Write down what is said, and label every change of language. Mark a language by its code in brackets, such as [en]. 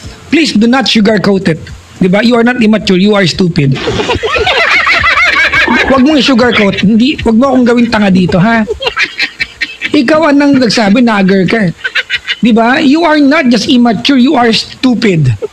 [en] Please do not sugarcoat it. Di ba? You are not immature, you are stupid. [tl] Huwag mong i-sugarcoat. Huwag mo akong gawing tanga dito, ha? Ikaw ang nang nagsabi, nagger ka. Di ba? [en] You are not just immature, you are stupid.